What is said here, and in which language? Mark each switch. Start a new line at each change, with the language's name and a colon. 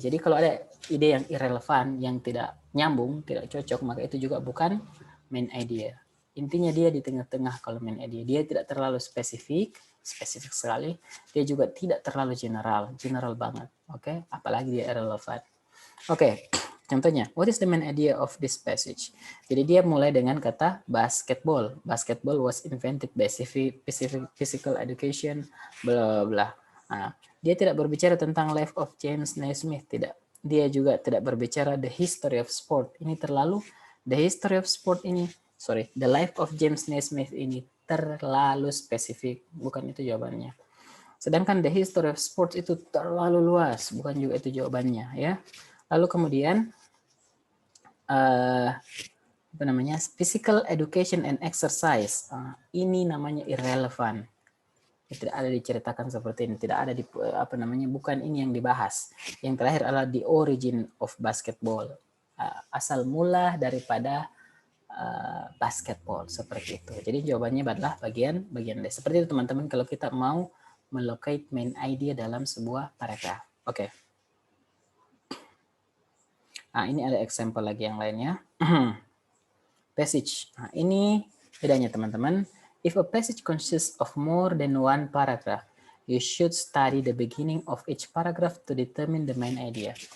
Indonesian: Jadi kalau ada ide yang irrelevant, yang tidak nyambung, tidak cocok, maka itu juga bukan main idea. Intinya dia di tengah-tengah kalau main idea. Dia tidak terlalu spesifik sekali. Dia juga tidak terlalu general banget. Oke, apalagi dia irrelevant. Oke. Contohnya,
English: what is the main idea of this passage?
Indonesian: Jadi dia mulai dengan kata basketball.
English: Basketball was invented by physical education, bla bla.
Indonesian: Nah, dia tidak berbicara tentang
English: life of James Naismith,
Indonesian: tidak. Dia juga tidak berbicara
English: the history of sport.
Indonesian: Ini terlalu, the history of sport ini,
English: the life of James Naismith
Indonesian: ini terlalu spesifik. Bukan itu jawabannya. Sedangkan
English: the history of sports
Indonesian: itu terlalu luas, bukan juga itu jawabannya ya. Lalu kemudian apa namanya,
English: physical education and exercise,
Indonesian: ini namanya irrelevant. Tidak ada diceritakan seperti ini, tidak ada di apa namanya, bukan ini yang dibahas. Yang terakhir adalah
English: the origin of basketball,
Indonesian: asal mula daripada basketball, seperti itu. Jadi jawabannya adalah bagian D. Seperti itu teman-teman kalau kita mau melocate main idea dalam sebuah paragraf. Oke. Nah, ini ada example lagi yang lainnya. Passage. Nah, ini bedanya teman-teman.
English: If a passage consists of more than one paragraph, you should study the beginning of each paragraph to determine the main idea.